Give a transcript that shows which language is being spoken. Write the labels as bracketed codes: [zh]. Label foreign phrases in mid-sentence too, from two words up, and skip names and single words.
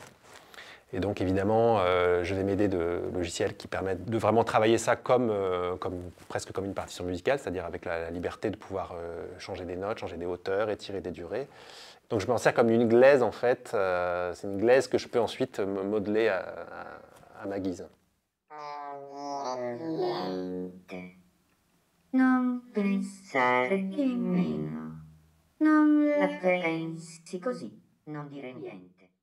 [fr] Et donc évidemment, je vais m'aider de logiciels qui permettent de vraiment travailler ça presque comme une partition musicale, c'est-à-dire avec la liberté de pouvoir changer des notes, changer des hauteurs, étirer des durées. Donc je m'en sers comme une glaise en fait, c'est une glaise que je peux ensuite modeler à ma guise. [it] Non pensare nemmeno, non la pensi così, non dire niente.